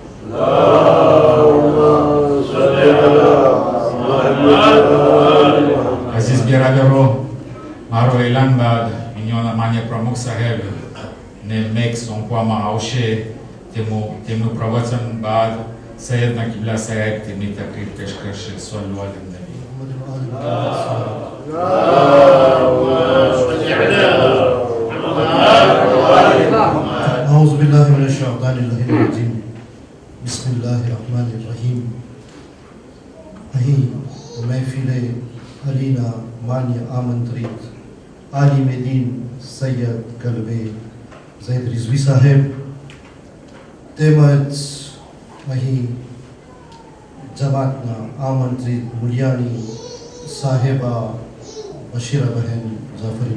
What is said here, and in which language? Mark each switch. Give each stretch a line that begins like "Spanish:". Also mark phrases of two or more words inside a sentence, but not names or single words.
Gujarati: અઝીઝ બિરાદરો, મારો એલાન બાદ ઇન્ડિયાના માન્ય પ્રમુખ સાહેબ ને મેક સોંપવામાં આવશે. તેમનું પ્રવચન બાદ સૈયદના કિબલા સાહેબ તેમની તકરીર પેશ કરશે.
Arabic: صلوا على النبي. أعوذ بالله من الشيطان الرجيم بسم الله الرحمن الرحيم.
Gujarati: અહીં મહેફિલે અલીના માન્ય આમંત્રિત આલિમ દીન સૈયદ કલબે ઝૈદ રિઝવી સાહેબ તેમજ અહીં જમાતના આમંત્રિત મુલિયાની સાહેબા બશીરા બહેન જાફરી